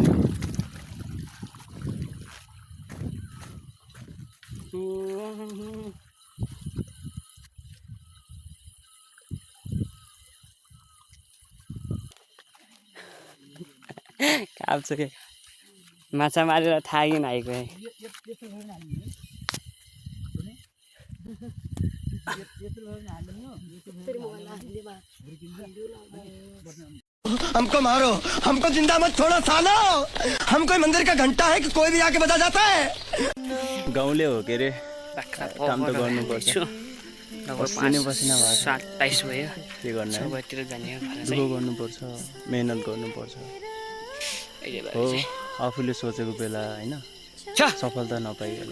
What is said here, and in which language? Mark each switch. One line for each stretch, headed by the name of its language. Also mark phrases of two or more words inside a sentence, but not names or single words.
Nepali: काप्छ के माछा मारेर थाकिन आएको
Hindi: हमको मारो, हमको जिंदा मत छोड़ो सालो। हम कोही मंदिर का घंटा है कि कोई भी आके बजा जाता है।
Nepali: गाउँले हो के रे, बाख्रा काम त गर्नुपर्छ। पसिना पसिना भएको छ। 27 भयो के गर्ने, सबैतिर जाने हो खाना दुःख चाहिँ गर्नुपर्छ, मेहनत गर्नुपर्छ। अहिले भएर हो चाहिँ आफूले सोचेको बेला होइन छ सफलता नपाइएला,